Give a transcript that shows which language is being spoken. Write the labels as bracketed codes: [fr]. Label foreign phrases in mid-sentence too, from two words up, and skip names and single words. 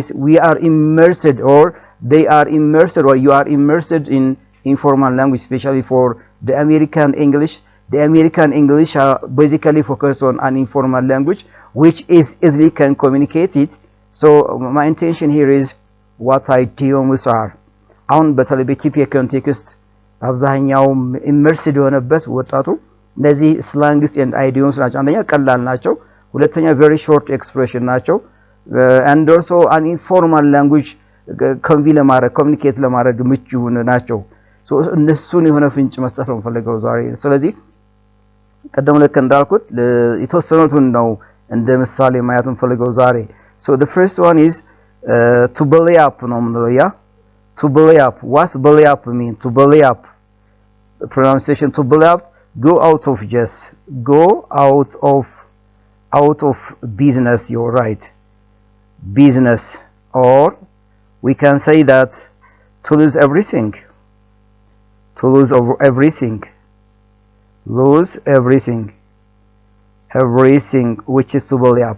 [en] We are immersed, or they are immersed, or you are immersed in informal language, especially for the American English. The American English are basically focused on an informal language, which is easily can communicate it. So my intention here is what idioms are. [am] አሁን በተለይ በኢትዮጵያ ኮንቴክስት አብዛኛው ኢመርስድ የሆነበት ወጣቱ እነዚህ [en] slangs and idioms [am] ናቸው። አንደኛ ቀላል ናቸው፣ ሁለተኛ [en] very short expression [am] ናቸው፣ [en] and also an informal language [am] ኮሚኒኬት ለማድረግ ምቹ ናቸው። ሶ እነሱን የሆነ ፍንጭ መስጠት ነው ፈልገው ዛሬ። ስለዚህ ቀደም ልክ እንዳልኩት የተወሰኑትን ነው እንደ ምሳሌ ማየቱን ፈልገው ዛሬ። [en] so the first one is to belly up [am] ነው የምንለው። ያ [en] to belly up, what's belly up mean? To belly up, the pronunciation to belly up, go out of just, go out of business. You're right, business, or we can say that to lose everything, to lose everything, lose everything, everything, which is to belly up.